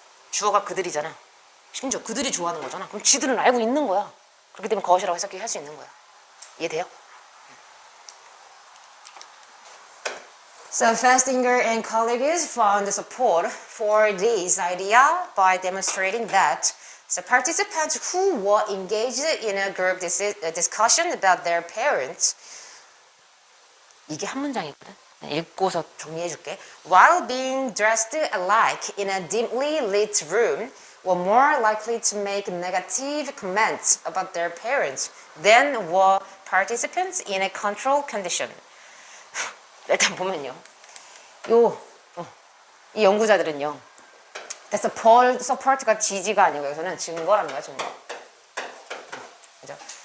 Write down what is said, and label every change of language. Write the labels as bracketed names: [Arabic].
[Korean] 주어가 그들이잖아. 심지어 그들이 좋아하는 거잖아. 그럼 지들은 알고 있는 거야. 그렇기 때문에 것이라고 해석할 수 있는 거야. 이해돼요? [English] So Festinger and colleagues found support for this idea by demonstrating that the participants who were engaged in a group discussion about their parents, [Korean] 이게 한 문장이거든. 읽고서 정리해줄게. [English] While being dressed alike in a dimly lit room, were more likely to make negative comments about their parents than were participants in a controlled condition. [Korean] 일단 보면요, 이 연구자들은요, support가 지지가 아니고 여기서는 증거라는 거야, 증거. 그죠?